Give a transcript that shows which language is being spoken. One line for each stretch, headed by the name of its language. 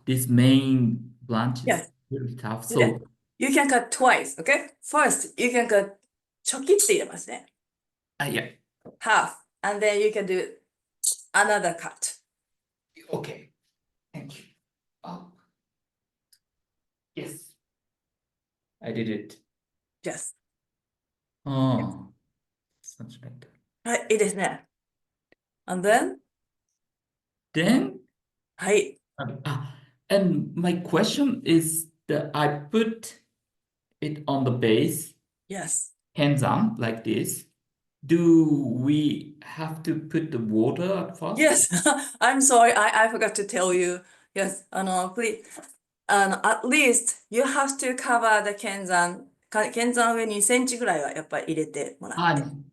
English: This main branch is very tough. So you can cut twice, okay? First, you can cut
Japanese: チョキって入れますね。
English: yeah. Half. And then you can do another cut. Okay. Thank you. Oh. Yes. I did it. Yes. Oh. Something like that.
Japanese: はい、いいですね。
English: And then? Then? はい。 And my question is that I put it on the base. Yes. Hands on like this. Do we have to put the water at first? Yes. I'm sorry. I forgot to tell you. Yes. Please. At least you have to cover the 剣山。
Japanese: 剣山上2センチぐらいはやっぱり入れてもらって。